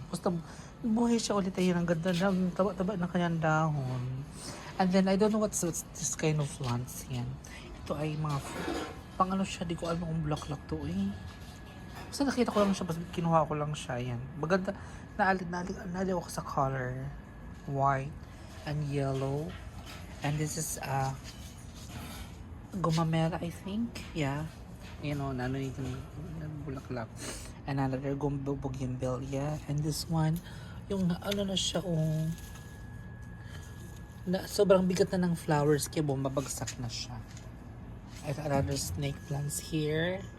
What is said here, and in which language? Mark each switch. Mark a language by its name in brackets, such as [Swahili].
[Filipino] Basta buhay siya ulit, ayun, ang ganda ng taba-taba ng kanyang dahon. [English] And then, I don't know what's this kind of plants yan. [Filipino] Ito ay mga, pang ano siya, di ko alam kung bulaklak to eh. Basta nakita ko lang siya, basta kinuha ko lang siya, yan. Maganda, naaliw ako sa color. [English] White and yellow. And this is, gumamera, I think. Yeah. You know, [Filipino] ano yung bulaklak. [English] Another bougainvillea. And this one, [Filipino] yung ano na siya, na sobrang bigat na ng flowers kaya bumabagsak na siya. [English] At another snake plants here.